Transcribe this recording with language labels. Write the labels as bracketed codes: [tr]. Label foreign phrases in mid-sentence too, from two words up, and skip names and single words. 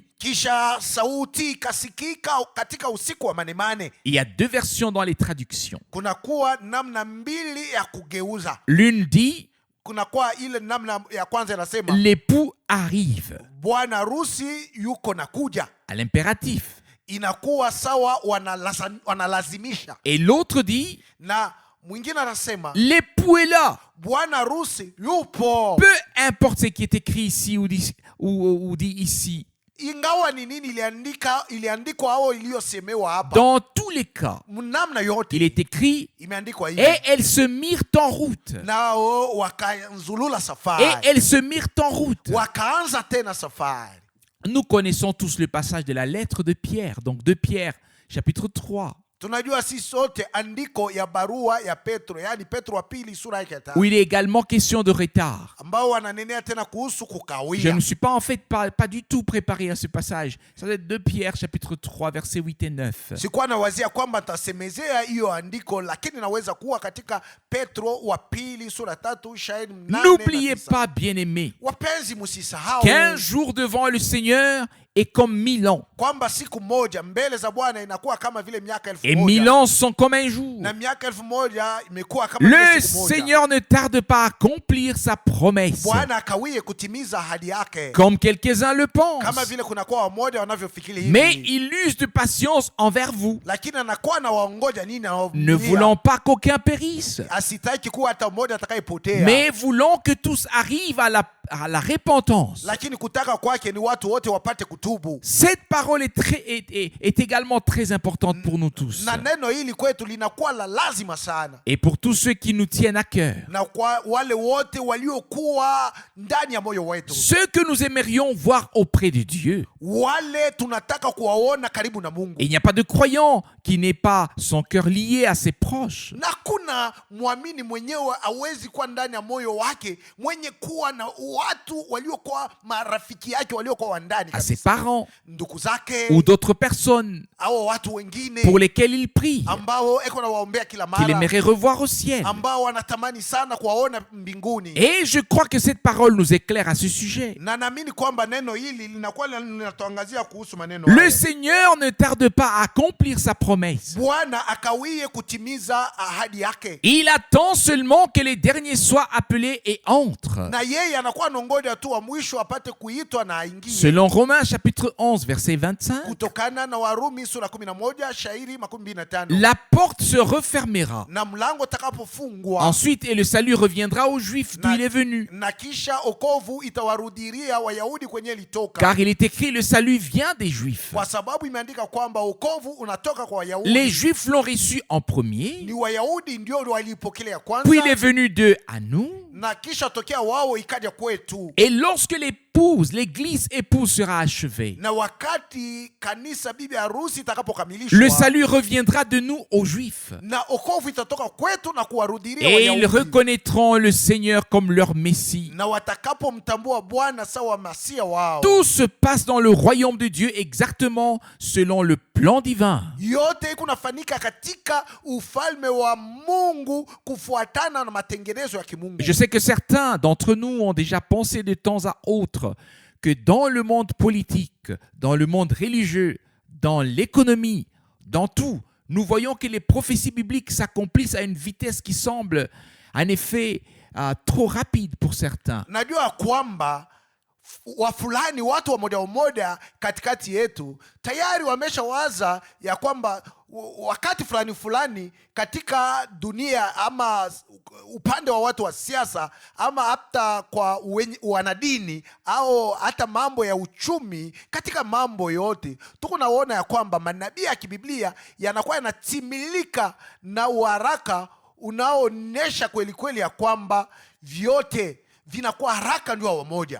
[sw] Kisha sauti ikasikika katika usiku wa manemane. [fr] Il y a deux versions dans les traductions. [sw] Kunakuwa namna mbili ya kugeuza. [fr] L'une dit, [sw] Kunakuwa ile namna ya kwanza inasema [fr] l'époux arrive, [sw] bwana harusi yuko nakuja, [fr] à l'impératif. [sw] inakuwa sawa wanalazimisha. [fr] Et l'autre dit, [sw] Na mwingine anasema [fr] l'époux est là. [sw] bwana harusi yupo. [fr] Peu importe ce qui est écrit ici ou dit ici, [sw] Ingawa ni nini iliandikwa au iliyosemewa hapa, [fr] dans tous les cas, [sw] namna [fr] il [sw] yote [fr] est écrit, [sw] imeandikwa hivi. [fr] et elles se mirent en route. [sw] Nao wakanzulula [fr] Et [sw] safari, [fr] elles se mirent en route. [sw] wakaanza tena safari. [fr] Nous connaissons tous le passage de la lettre de Pierre, donc de Pierre, chapitre 3, [sw] Tunajua si sote andiko ya barua ya Petro, yani Petro wa pili sura yake ya [fr] où [sw] 5, [fr] il est également question de retard. [sw] ambao wananenea tena kuhusu [fr] Je [sw] kukawia. [fr] ne suis pas en fait pas du tout préparé à ce passage. Ça doit être de Pierre, chapitre 3, versets 8 et 9. [sw] Sikuwa nawazia kwamba nitasemezea hiyo andiko, lakini naweza kuwa katika Petro wa pili sura 3 shairi 8 na [fr] N'oubliez [sw] 9. [fr] pas, bien-aimés, [sw] Wapenzi, msisahau [fr] qu'un jour devant le Seigneur est comme 1000 ans. [sw] kwamba siku moja mbele za Bwana inakuwa kama vile miaka 1000 [fr] Et 1000 ans sont comme un jour. [sw] na miaka 1000 imekuwa kama vile [fr] Le [sw] siku moja. [fr] Seigneur ne tarde pas à accomplir sa promesse, [sw] Bwana akawie kutimiza ahadi yake, [fr] comme quelques-uns le [sw] kama [fr] pensent. [sw] vile kunakuwa wamoja wanavyofikiri [fr] Mais [sw] hivi, [fr] il use de patience envers vous, [sw] lakini anakuwa na waongoja nini, [fr] ne [sw] anawavumilia. [fr] voulant pas qu'aucun périsse, [sw] Asitaki kuwa hata mmoja atakayepotea, [fr] mais voulant que tous arrivent à la repentance. [sw] lakini kutaka kwake ni watu wote wapate kutubu. [fr] Cette parole est également très importante pour nous tous [sw] Na neno hili kwetu linakuwa la lazima sana, [fr] et pour tous ceux qui nous tiennent à cœur. [sw] na kwa wale wote waliokuwa ndani ya moyo wetu, [fr] Ceux que nous aimerions voir auprès de Dieu. [sw] wale tunataka kuwaona karibu na Mungu. [fr] Et il n'y a pas de croyant qui n'ait pas son cœur lié à ses proches. [sw] Na kuna mwamini mwenyewe awezi kuwa ndani ya moyo wake mwenye kuwa na watu waliokuwa marafiki yake waliokuwa wa ndani [fr] À ses [sw] kabisa, [fr] parents [sw] ndugu zake [fr] ou d'autres personnes [sw] au watu wengine [fr] pour lesquels il prie, [sw] ambao eko na waombea kila [fr] qu'il [sw] mara, [fr] aimerait revoir au ciel. [sw] ambao wanatamani sana kuwaona mbinguni. [fr] Et je crois que cette parole nous éclaire à ce sujet. [sw] Na naamini kwamba neno hili linakuwa linatuangazia kuhusu maneno [fr] Le [sw] haya. [fr] Seigneur ne tarde pas à accomplir sa promesse. [sw] Bwana akawie kutimiza ahadi yake, [fr] Il attend seulement que les derniers soient appelés et entrent. [sw] na yeye anakuwa anangoja tu wa mwisho apate kuitwa na aingie. [fr] Selon Romains chapitre 11 verset 25, [sw] Kutokana na Warumi sura 11 shairi 25, [fr] la porte se refermera. [sw] na mlango utakapofungwa, [fr] Ensuite, et le salut reviendra aux Juifs d'où il est venu. [sw] na kisha okovu itawarudiria Wayahudi kwenye litoka, [fr] Car il est écrit, le salut vient des Juifs. [sw] kwa sababu imeandika kwamba okovu unatoka kwa Wayahudi. [fr] Les Juifs l'ont reçu en premier, [sw] Ni Wayahudi ndio walipokelea [fr] puis il est [sw] kwanza, [fr] venu d'eux à nous. [sw] na kisha tokea wao ikaja kwetu. [fr] Et lorsque l'église épouse sera achevée, [sw] Na wakati kanisa bibi harusi [fr] le [sw] itakapokamilishwa, [fr] salut reviendra de nous aux Juifs. [sw] na okovu itatoka kwetu na kuwarudiria [fr] Et ils [sw] Wayahudi, [fr] reconnaîtront le Seigneur comme leur Messie. [sw] na watakapomtambua Bwana sawa masia wao. [fr] Tout se passe dans le royaume de Dieu exactement selon le plan divin. [sw] Yote kunafanyika katika ufalme wa Mungu kufuatana na matengenezo ya kimungu. [fr] Je sais que certains d'entre nous ont déjà pensé de temps à autre que dans le monde politique, dans le monde religieux, dans l'économie, dans tout, nous voyons que les prophéties bibliques s'accomplissent à une vitesse qui semble, en effet, trop rapide pour certains. [sw] Najua kwamba wafulani watu wa moja katikati yetu tayari wameshawaza ya kwamba wakati fulani fulani katika dunia ama upande wa watu wa siasa ama hata kwa wanadini au hata mambo ya uchumi, katika mambo yote tuko naona ya kwamba manabii ya kibiblia yanakuwa yanatimilika na uharaka unaoonyesha kweli kweli ya kwamba vyote vinakuwa haraka ndio wamoja.